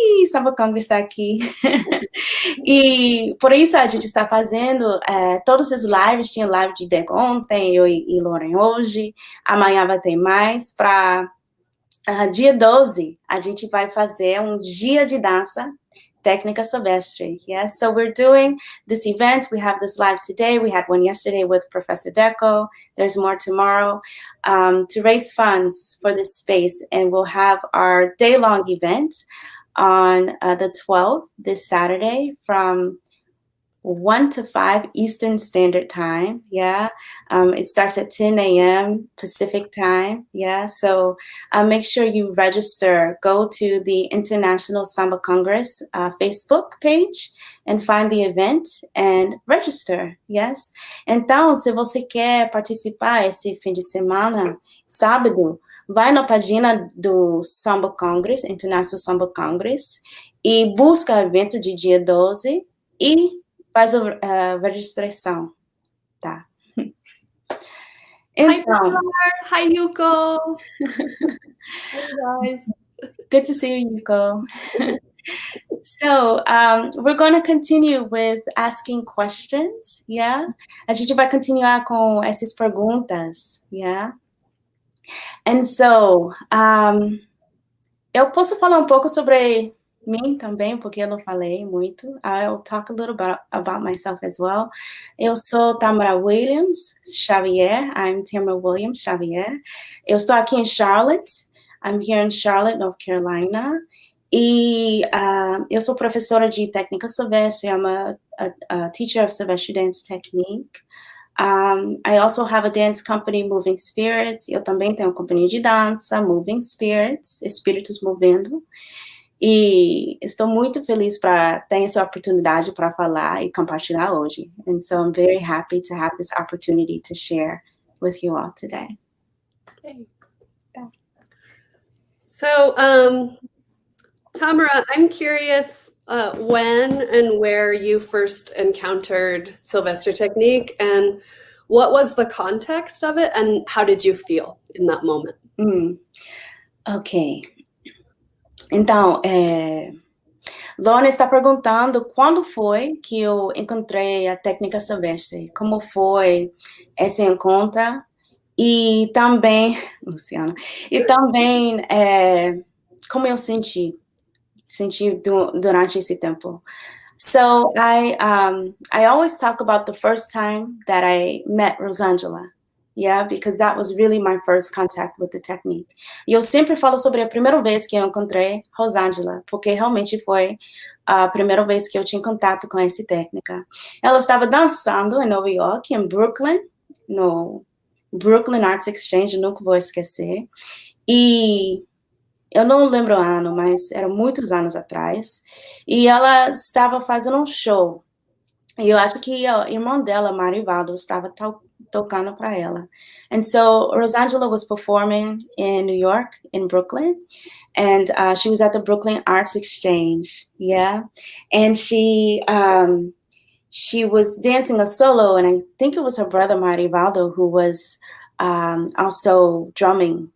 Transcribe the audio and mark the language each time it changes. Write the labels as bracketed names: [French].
[Portuguese] Samba Congress está aqui, e por isso a gente está fazendo todos esses lives, tinha live de Deco ontem, eu e Lorin hoje, amanhã vai ter mais, para dia 12, a gente vai fazer um dia de dança, Tecnica Silvestre, [English] yes? So we're doing this event. We have this live today. We had one yesterday with Professor Deco. There's more tomorrow to raise funds for this space. And we'll have our day-long event on the 12th, this Saturday, from 1 to 5 Eastern Standard Time, yeah. It starts at 10 a.m. Pacific Time, yeah. So make sure you register. Go to the International Samba Congress Facebook page and find the event and register, yes. [Portuguese] Então, se você quer participar esse fim de semana, sábado, vai na página do Samba Congress, International Samba Congress, e busca o evento de dia 12 e faz a registração, tá? Então, [English] hi Yuko. Hey guys. Good to see you, Yuko. So we're going to continue with asking questions, yeah? [Portuguese] A gente vai continuar com essas perguntas, [English] yeah? And so, [Portuguese] eu posso falar um pouco sobre mim também, porque eu não falei muito. [English] I'll talk a little about myself as well. [Portuguese] Eu sou Tâmara Williams Xavier. [English] I'm Tâmara Williams Xavier. [Portuguese] Eu estou aqui em Charlotte. [English] I'm here in Charlotte, North Carolina. [Portuguese] E eu sou professora de Técnica Silvestre. [English] I'm a teacher of Silvestre Dance Technique. I also have a dance company, Moving Spirits. [Portuguese] Eu também tenho uma companhia de dança, Moving Spirits, Espíritos Movendo. E estou muito feliz para ter essa oportunidade para falar e compartilhar hoje. [English] And so I'm very happy to have this opportunity to share with you all today. Okay. So, Tâmara, I'm curious when and where you first encountered Silvestre Tecnique, and what was the context of it, and how did you feel in that moment? Ok. [Portuguese] Então, Lorin está perguntando quando foi que eu encontrei a Tecnica Silvestre, como foi esse encontro, e também, Luciana, e também como eu senti durante esse tempo. [English] So I always talk about the first time that I met Rosangela. Yeah, because that was really my first contact with the technique. [Portuguese] E eu sempre falo sobre a primeira vez que eu encontrei Rosangela, porque realmente foi a primeira vez que eu tinha contato com essa técnica. Ela estava dançando em Nova York, em Brooklyn, no Brooklyn Arts Exchange, nunca vou esquecer. E eu não lembro o ano, mas eram muitos anos atrás. E ela estava fazendo um show. E eu acho que a irmã dela, Marivaldo, estava tocando para ela. [English] And so Rosangela was performing in New York, in Brooklyn, and she was at the Brooklyn Arts Exchange, yeah. And she was dancing a solo, and I think it was her brother Marivaldo who was also drumming.